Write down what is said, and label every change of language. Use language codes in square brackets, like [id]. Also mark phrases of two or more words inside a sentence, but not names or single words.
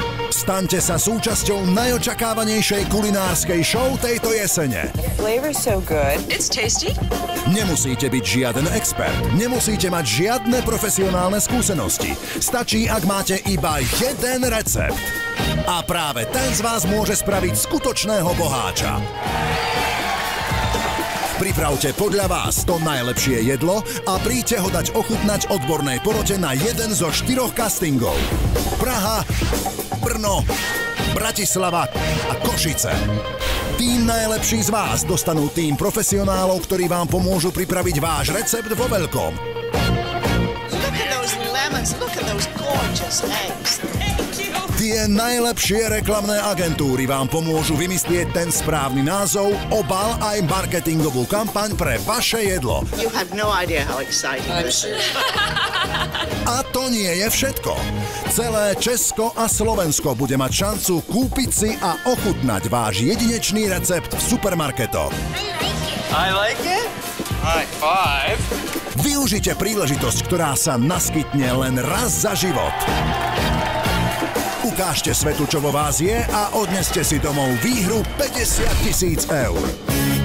[sk] Staňte sa súčasťou najočakávanejšej kulinárskej show tejto jesene. [en] Flavor's so good. It's tasty. [sk] Nemusíte byť žiaden expert, nemusíte mať žiadne profesionálne skúsenosti. Stačí, ak máte iba jeden recept. A práve ten z vás môže spraviť skutočného boháča. Pripravte podľa vás to najlepšie jedlo a príďte ho dať ochutnať odbornej porote na jeden zo 4 castingov. Praha, Brno, Bratislava a Košice. Tí najlepší z vás dostanú tým profesionálov, ktorí vám pomôžu pripraviť váš recept vo veľkom. [en] Look at those lemons, look at those gorgeous eggs. [sk] Tie najlepšie reklamné agentúry vám pomôžu vymyslieť ten správny názov, obal aj marketingovú kampaň pre vaše jedlo. [en] You have no idea how exciting this is. [sk] A to nie je všetko. Celé Česko a Slovensko bude mať šancu kúpiť si a ochutnať váš jedinečný recept v supermarketoch. [en] I like it. High five. [sk] Využite príležitosť, ktorá sa naskytne len raz za život. Ukážte svetu, čo vo vás je a odneste si domov výhru 50 000 eur.